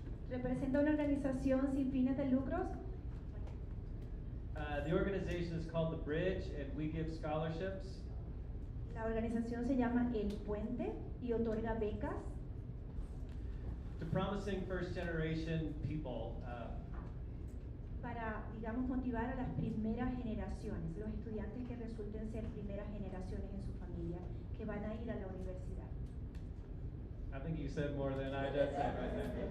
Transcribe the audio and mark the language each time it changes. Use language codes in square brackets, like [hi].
[es] ¿Representa una organización sin fines de lucros? [en] The organization is called The Bridge, and we give scholarships [es] La organización se llama El Puente y otorga becas [en] to promising first generation people. [es] para, digamos, motivar a las primeras generaciones, los estudiantes que resulten ser primeras generaciones en su familia, que van a ir a la universidad. [en] I think you said more than I just said right there.